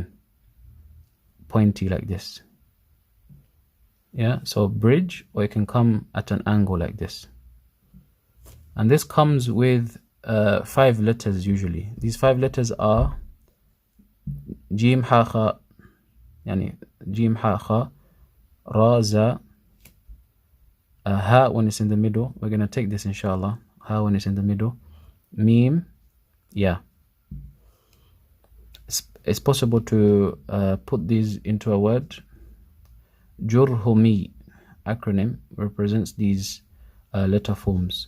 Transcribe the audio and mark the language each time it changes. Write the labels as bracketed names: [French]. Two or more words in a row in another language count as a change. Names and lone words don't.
[English] Pointy like this. Yeah, so bridge, or it can come at an angle like this. And this comes with 5 letters usually. These 5 letters are Jim, Ha, Kha, yani Jim, Ha, Kha, Ra, Za, Ha when it's in the middle. We're going to take this inshallah. Ha when it's in the middle. Mim, yeah. It's possible to put these into a word. Jurhumi acronym represents these letter forms.